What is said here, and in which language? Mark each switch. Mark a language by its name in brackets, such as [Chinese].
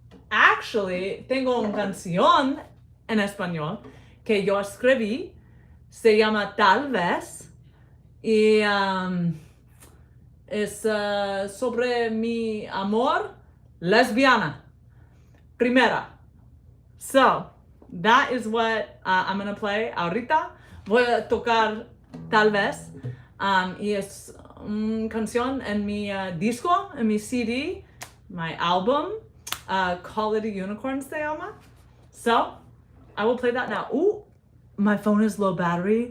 [Spanish] Actually, tengo una canción en español que yo escribí, se llama Tal vez, y es sobre mi amor lesbiana. Primera. [English] So, that is what I'm gonna play ahorita. [Spanish] Voy a tocar Tal vez. Y es una canción en mi disco, en mi CD, [English] my album, [Spanish] Call It a Unicorn se llama. [English] So, I will play that now. Ooh, my phone is low battery.